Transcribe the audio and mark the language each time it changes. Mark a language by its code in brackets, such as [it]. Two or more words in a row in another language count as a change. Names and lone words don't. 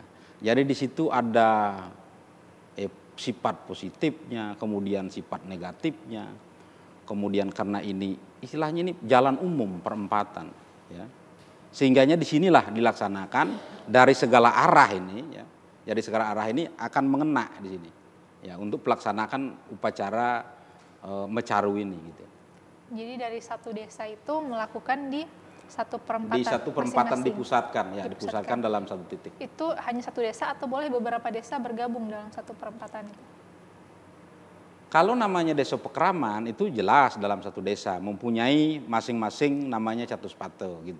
[id] Jadi di situ ada sifat positifnya, kemudian sifat negatifnya, kemudian karena ini istilahnya ini jalan umum perempatan, ya. Sehingganya disinilah dilaksanakan dari segala arah ini, ya. Dari segala arah ini akan mengena di sini, ya, untuk pelaksanakan upacara mecaru ini, gitu. Jadi dari satu desa itu melakukan di satu perempatan. Di satu perempatan masing-masing. dipusatkan, ya, dipusatkan dalam satu titik. Itu hanya satu desa atau boleh beberapa desa bergabung dalam satu perempatan itu? Kalau namanya desa pekraman itu jelas dalam satu desa mempunyai masing-masing namanya Catuspato gitu.